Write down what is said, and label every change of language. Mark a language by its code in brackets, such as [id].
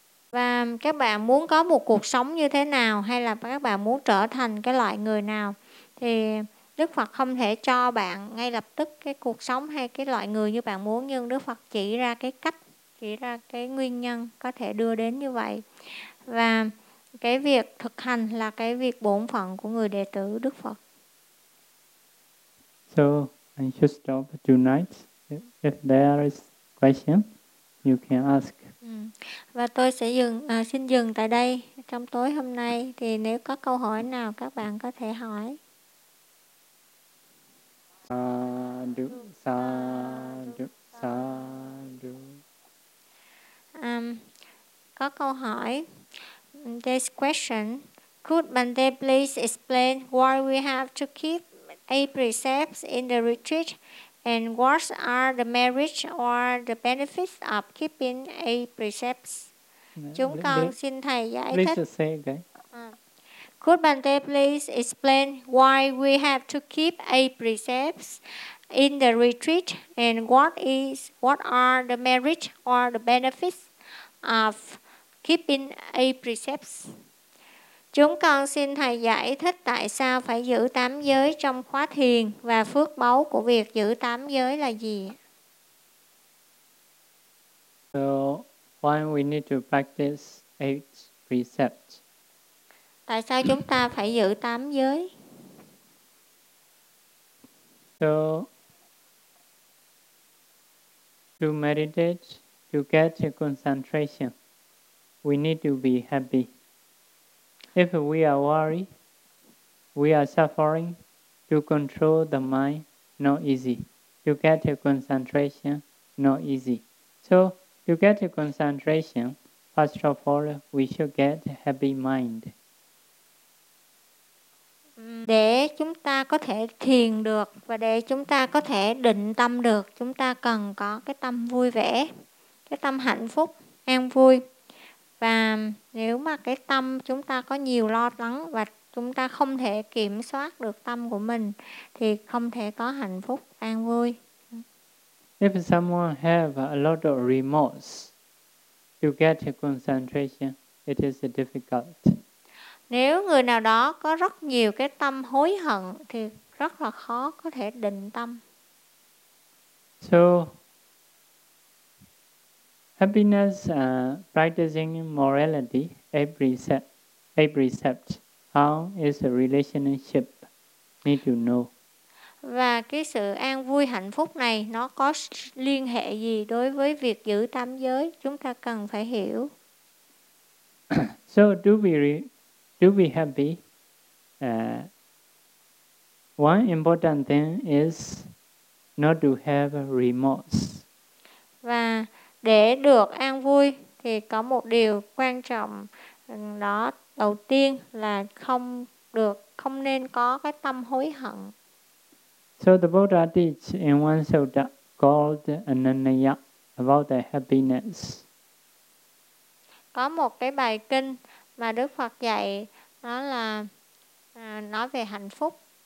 [vi] Và các bạn muốn có một cuộc sống như thế nào, hay là các bạn muốn trở thành cái loại người nào, thì Đức Phật không thể cho bạn ngay lập tức cái cuộc sống hay cái loại người như bạn muốn, nhưng Đức Phật chỉ ra cái cách, chỉ ra cái nguyên nhân có thể đưa đến như vậy. Và cái việc thực hành là cái việc bổn phận của người đệ tử Đức Phật. [en] So I should stop tonight. If there is question, you can ask. [vi] Và tôi sẽ xin dừng tại đây trong tối hôm nay, thì nếu có câu hỏi nào các bạn có thể hỏi. [pi] Sa-du, sa-du, sa-du. [vi] Có câu hỏi. [en] This question, could Bande please explain why we have to keep 8 precepts in the retreat? And what are the merits or the benefits of keeping 8 precepts? [vi] Chúng con xin thầy giải thích. [en] Please say again. Could Bante please explain why we have to keep 8 precepts in the retreat, and what are the merits or the benefits of keeping 8 precepts? [vi] Chúng con xin Thầy giải thích tại sao phải giữ tám giới trong khóa thiền và phước báu của việc giữ tám giới là gì? [en] So, why we need to practice eight precepts? [vi] Tại sao chúng ta phải giữ tám giới? [en] So, to meditate, to get a concentration, we need to be happy. If we are worried, we are suffering, to control the mind, not easy. To get a concentration, not easy. So, to get a concentration, first of all, we should get a happy mind. [vi] Để chúng ta có thể thiền được và để chúng ta có thể định tâm được, chúng ta cần có cái tâm vui vẻ, cái tâm hạnh phúc, an vui. Và nếu mà cái tâm chúng ta có nhiều lo lắng và chúng ta không thể kiểm soát được tâm của mình thì không thể có hạnh phúc, an vui. [en] If someone have a lot of remorse to get a concentration, it is difficult. [vi] Nếu người nào đó có rất nhiều cái tâm hối hận thì rất là khó có thể định tâm. [en] So, happiness practicing morality, a precept, how is the relationship need to know? [vi] Và cái sự an vui hạnh phúc này nó có liên hệ gì đối với việc giữ tám giới, chúng ta cần phải hiểu. [en] So to be happy, one important thing is not to have remorse. [vi] Và để được an vui thì có một điều quan trọng, đó đầu tiên là không nên có cái tâm hối hận. [en] So the Buddha teach in one sutta called Ananya about the happiness. [vi] Có một cái bài kinh mà Đức Phật dạy, đó là nói về hạnh phúc.